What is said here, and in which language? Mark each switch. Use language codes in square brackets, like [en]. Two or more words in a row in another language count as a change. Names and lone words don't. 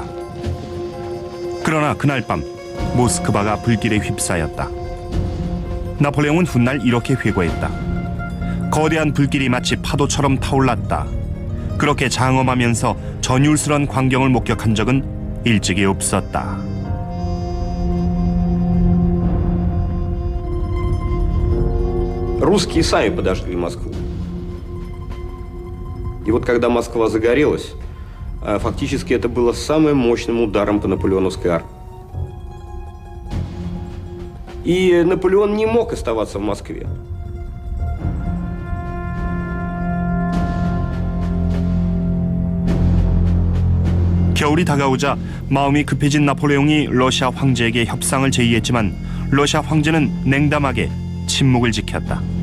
[ko] 그러나 그날 밤 모스크바가 불길에 휩싸였다. 나폴레옹은 훗날 이렇게 회고했다. 거대한 불길이 마치 파도처럼 타올랐다. 그렇게 장엄하면서 전율스런 광경을 목격한 적은 일찍이 없었다. [ru] Русские сами подожгли Москву. И вот когда Москва загорелась, фактически это было самым мощным ударом по наполеоновской армии. И Наполеон не мог оставаться в Москве. [ko] 겨울이 다가오자 마음이 급해진 나폴레옹이 러시아 황제에게 협상을 제의했지만 러시아 황제는 냉담하게 침묵을 지켰다.